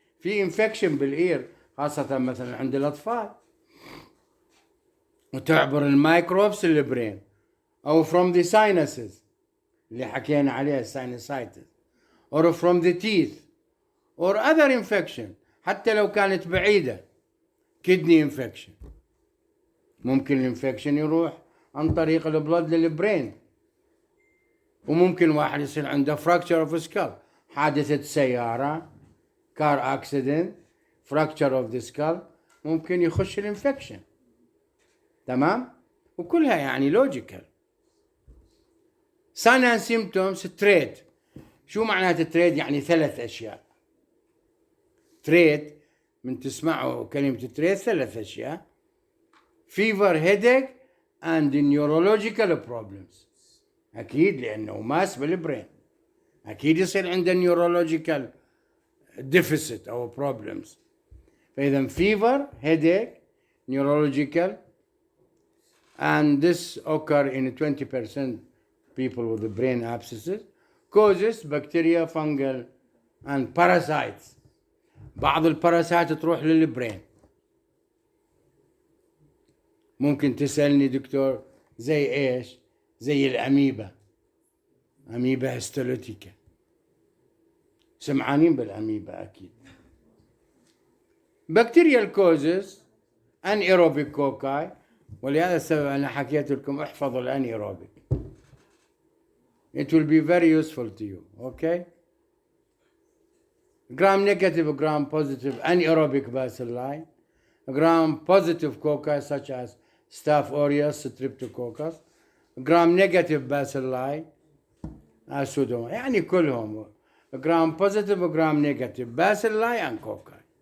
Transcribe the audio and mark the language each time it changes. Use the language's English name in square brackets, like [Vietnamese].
[Arabic] في infection بالاير خاصة مثلا عند الأطفال، وتعبر الميكروبس البرين، أو [English] from the sinuses [Arabic] اللي حكينا عليها sinusitis, [English] or from the teeth or other infection. [Arabic] حتى لو كانت بعيدة، kidney infection ممكن الانفكشن يروح عن طريق البلد للبرين. وممكن واحد يصير عنده fracture of skull، حادثة سيارة، car accident، fracture of the skull، ممكن يخش الانفكشن. تمام؟ وكلها يعني logical. [English] sign and symptoms trade. [Arabic] شو معنات تريد؟ يعني ثلاث أشياء. تريد من تسمعوا كلمة تريد ثلاث أشياء: [English] fever, headache and neurological problems. [Arabic] أكيد لأنه ماس بالبرين، أكيد يصير عنده neurological [English] deficit or problems. فإذا fever, headache, neurological, and this occur in 20% people with the brain abscesses, causes bacteria, fungal, and parasites. [Arabic] بعض الباراسايت تروح للبرين. ممكن تسألني دكتور زي ايش؟ زي الأميبا، أميبا هيستوليتيكا، سمعانين بالأميبا أكيد. [English] Bacterial causes anaerobic cocci، [Arabic] ولهذا السبب أنا حكيت لكم احفظوا الانيروبيك. [English] It will be very useful to you, okay? Gram-negative, gram-positive anaerobic bacilli, gram-positive cocci such as Staph aureus, Streptococcus, gram-negative bacilli, Pseudomonas، [Arabic] يعني كلهم [English] gram-positive و gram-negative bacilli and cocci.